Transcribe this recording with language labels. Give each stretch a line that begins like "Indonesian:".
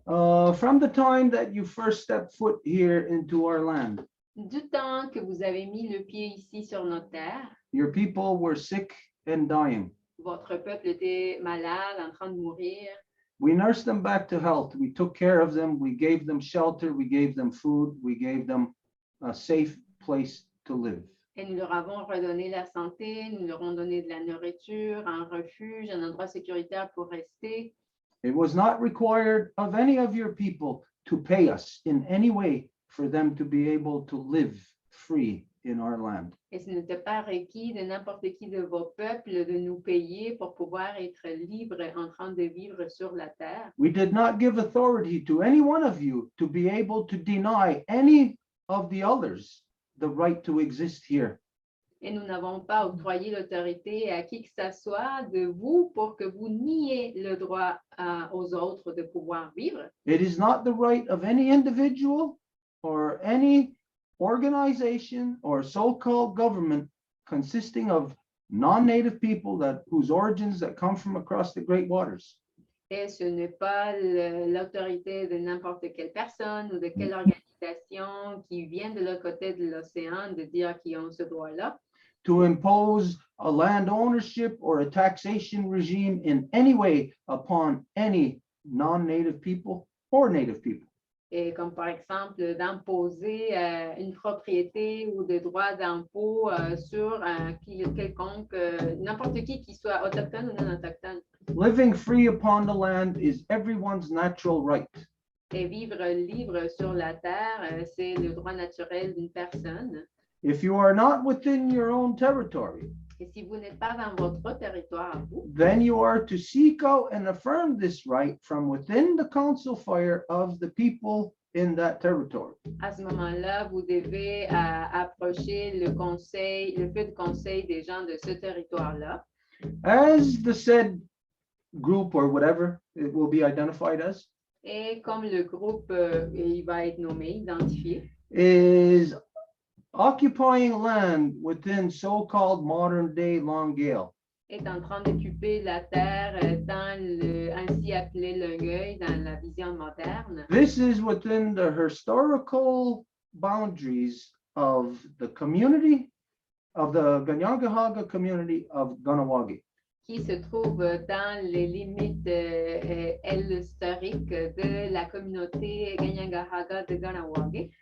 English: From the time that you first stepped foot here into our land,
French: Du temps que vous avez mis le pied ici sur notre terre,
English: your people were sick and dying.
French: votre peuple était malade, en train de mourir.
English: We nursed them back to health. We took care of them. We gave them shelter. We gave them food. We gave them a safe place to live.
French: Et nous leur avons redonné la santé, nous leur avons donné de la nourriture, un refuge, un endroit sécuritaire pour rester.
English: It was not required of any of your people to pay us in any way for them to be able to live free in our land.
French: Et ce n'était pas requis de n'importe qui de vos peuples de nous payer pour pouvoir être libres en train de vivre sur la terre.
English: We did not give authority to any one of you to be able to deny any of the others the right to exist here.
French: Et nous n'avons pas octroyé l'autorité à qui que ce soit de vous pour que vous niez le droit aux autres de pouvoir vivre.
English: It is not the right of any individual or any organization or so-called government consisting of non-native people whose origins that come from across the great waters.
French: Et ce n'est pas l'autorité de n'importe quelle personne ou de quelle organisation qui vient de l'autre côté de l'océan de dire qu'ils ont ce droit-là.
English: To impose a land ownership or a taxation regime in any way upon any non-native people or native people.
French: Et comme par exemple d'imposer une propriété ou des droits d'impôt sur quelconque, n'importe qui soit autochtone ou non autochtone.
English: Living free upon the land is everyone's natural right.
French: Et vivre libre sur la terre, c'est le droit naturel d'une personne.
English: If you are not within your own territory,
French: Et si vous n'êtes pas dans votre territoire à vous,
English: then you are to seek out and affirm this right from within the council fire of the people in that territory.
French: à ce moment-là, vous devez approcher le feu de conseil des gens de ce territoire-là.
English: As the said group or whatever it will be identified as
French: Et comme le groupe, il va être nommé, identifié,
English: is occupying land within so-called modern-day Longueuil.
French: est en train d'occuper la terre dans le ainsi appelé Longueuil dans la vision moderne.
English: This is within the historical boundaries of the community of the Ganyangahaga community of Ganawagi.
French: Qui se trouve dans les limites historiques de la communauté Ganyangahaga de Ganawagi.